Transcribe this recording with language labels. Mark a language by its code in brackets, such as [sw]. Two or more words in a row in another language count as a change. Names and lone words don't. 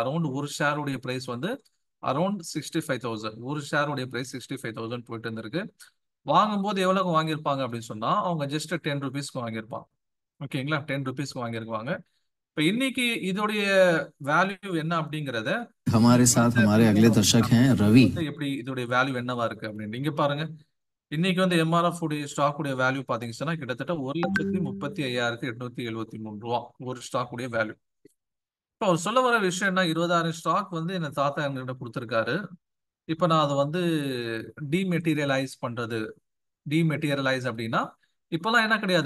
[ta] அரௌண்ட் ஒரு ஷேருடைய பிரைஸ் வந்து அரௌண்ட் 65,000. ஒரு ஷேருடைய பிரைஸ் 65,000 போயிட்டு இருந்திருக்கு. வாங்கும்போது எவ்வளவு வாங்கியிருப்பாங்க அப்படின்னு சொன்னா, அவங்க ஜஸ்ட் 10 ருபீஸ்க்கு வாங்கியிருப்பாங்க. ஓகேங்களா, 10 ருபீஸ்க்கு வாங்கியிருப்பாங்க. இப்போ இன்னைக்கு இதோடைய வேல்யூ என்ன அப்படிங்கறத [hi] हमारे साथ हमारे अगले दर्शक हैं रवि। [ta] எப்படி இதோடைய வேல்யூ என்னவா இருக்கு அப்படின்னு இங்க பாருங்க. இன்னைக்கு வந்து எம்ஆர்எஃப் உடைய ஸ்டாக் உடைய வேல்யூ பாத்தீங்கன்னா கிட்டத்தட்ட 1,35,873 ரூபா ஒரு ஸ்டாக் உடைய வேல்யூ. இப்போ அவர் சொல்ல வர விஷயம் என்ன, 20,000 ஸ்டாக் வந்து என் தாத்தா என்கிட்ட கொடுத்துருக்காரு. இப்போ நான் அதை வந்து டீமெட்டீரியலைஸ் அப்படின்னா, இப்பெல்லாம் என்ன கிடையாது.